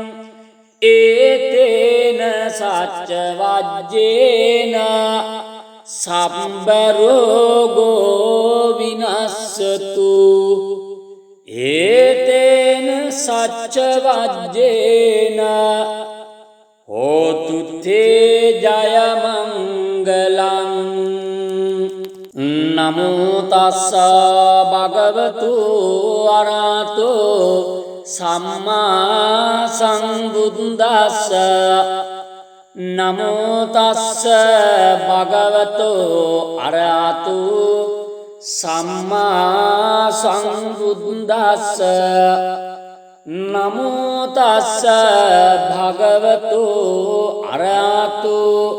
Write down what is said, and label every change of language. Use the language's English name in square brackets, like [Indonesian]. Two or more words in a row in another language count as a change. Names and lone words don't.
[Pali] ඒතේන සච්ච වජ්ජේන සම්බ රෝගෝ විනස්සතු ඒතේන සච්ච වජ්ජේන හෝතු තේ ජය මංගලං නමෝ තස්ස භගවතු අරහතෝ සම්මා සම්බුද්දස්ස නමෝ තස්ස භගවතු අරහතෝ සම්මා සම්බුද්දස්ස නමෝ තස්ස භගවතු අරහතෝ